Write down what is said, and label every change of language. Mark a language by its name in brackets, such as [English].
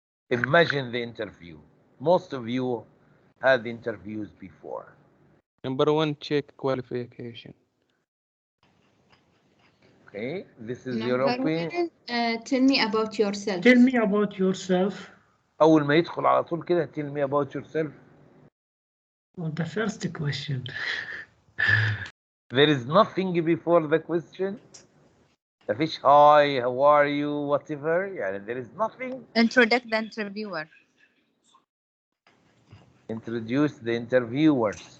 [English] Imagine the interview. Most of you had interviews before. Number 1, check qualification. Okay, this is your opinion. Tell me about yourself. Tell me about yourself. [Arabic] أول ما يدخل على طول كده [English] tell me about yourself. Well, the first question. There is nothing before the question. مفيش hi, how are you, whatever. يعني there is nothing. Introduce the interviewer. Introduce the interviewers.